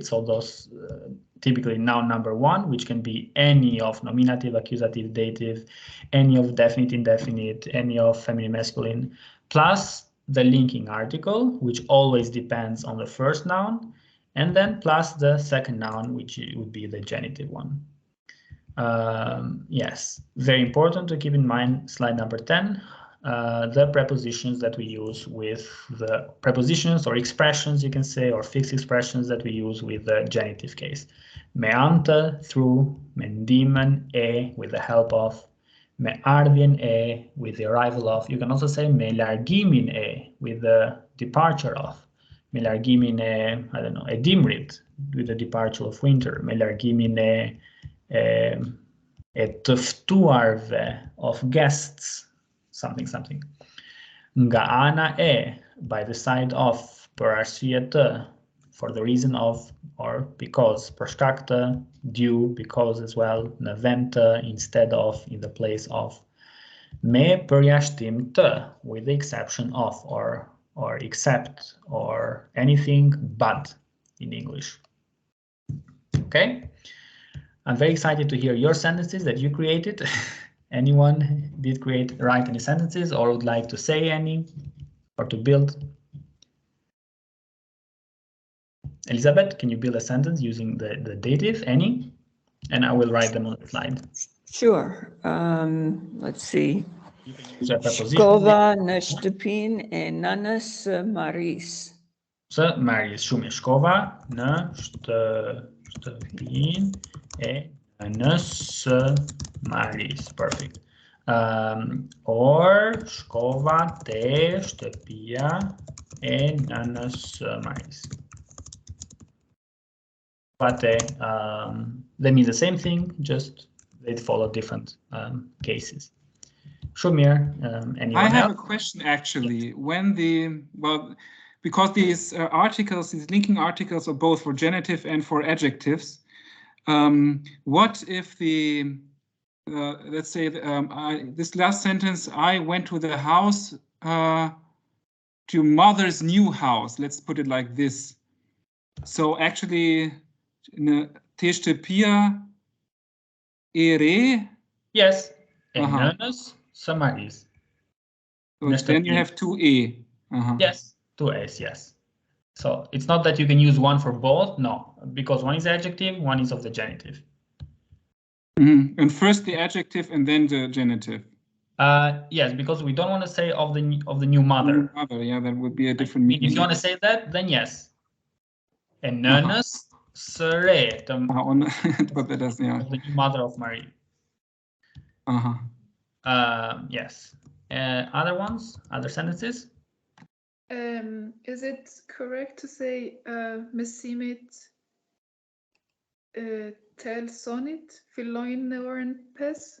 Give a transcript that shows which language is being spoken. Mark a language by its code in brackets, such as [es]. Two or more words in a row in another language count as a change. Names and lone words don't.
[en] So those typically noun number one, which can be any of nominative, accusative, dative, any of definite, indefinite, any of feminine, masculine, plus the linking article, which always depends on the first noun, and then plus the second noun, which would be the genitive one. Yes, very important to keep in mind, slide number 10. The prepositions that we use with the prepositions or expressions, you can say, or fixed expressions that we use with the genitive case. [sq] Me ante, through, me ndimen, e, [en] with the help of, [sq] me ardhjen e, [en] with the arrival of. You can also say [sq] me largimin e, [en] with the departure of. [sq] Me largimin e, [en] I don't know, [sq] e dimrit, [en] with the departure of winter. [sq] Me largimin e të ftuarve, [en] of guests. Something. [sq] Nga ana e, [en] by the side of, [sq] për arsye të, [en] for the reason of, or because, [sq] për shkak të, [en] due, because as well, [sq] në vend të, [en] instead of, in the place of. [sq] Me përjashtim të, [en] with the exception of, or except, or anything but, in English. Okay? I'm very excited to hear your sentences that you created. Anyone did write any sentences or would like to say any or to build? Elizabeth, can you build a sentence using the dative, any? And I will write them on the slide. Sure. Let's see. You can use a preposition. [sq] Shkova në shtëpinë e nënës së Maris. Së Maris, shumë shkova në shtëpinë e nënës së Maris. [en] Perfect. [sq] Or shkova te shtëpia e nënës së Maris. [en] But they mean the same thing, just they follow different cases. Shumir, anyone I have else? a question actually. When because these articles, these linking articles are both for genitive and for adjectives. What if let's say this last sentence, I went to the house, to mother's new house. Let's put it like this. So actually, [sq] te shtëpia e re. [en] Yes, and [sq] nënës së Maris. [en] So then you have two e. Yes, two a's, yes. So it's not that you can use one for both, no, because one is adjective, one is of the genitive. And first the adjective and then the genitive. Yes, because we don't want to say of the new mother. Yeah, that would be a different meaning. If you want to say that, then yes. [sq] And nënës së re, [en] but that does, yeah. the new mother of Marie. Yes. Other ones, other sentences? Is it correct to say [sq] mesimit tel sonit filoin neuron pes?